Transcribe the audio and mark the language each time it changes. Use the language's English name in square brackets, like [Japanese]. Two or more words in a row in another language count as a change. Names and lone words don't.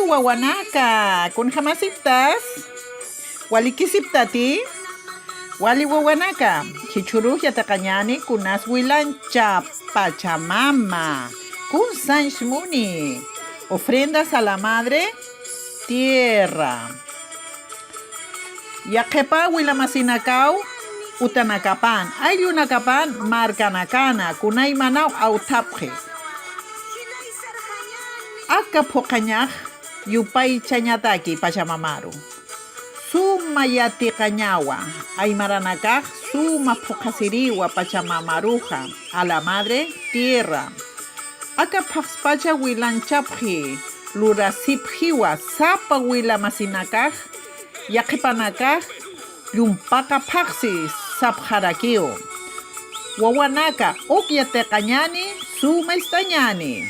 [Aymara] wawanaka, kun jamasiptas, walikisiptati, wali wawanaka, chichuruja takañani kunas wilancha Pachamama, kun sanshmuni, [Spanish] ofrendas a la madre tierra. [Aymara] Yakepa wilamasinakau, utanakapan, ayunakapan, markanakana, kunay manaw autapje. Akapokañaj, yupay chañataki Pachamamaru. Suma yatikañawa, aymaranakaj, suma pokasiriwa Pachamamaruja, [Spanish] a la madre tierra. [Aymara] Akapaxpacha wilanchapji, lurasipjiwa, sapa wilamasinakaj, yaqipanakaj, yumpaka paxi, sapjarakio. Wawanaka, ukyatekañani, suma istañani.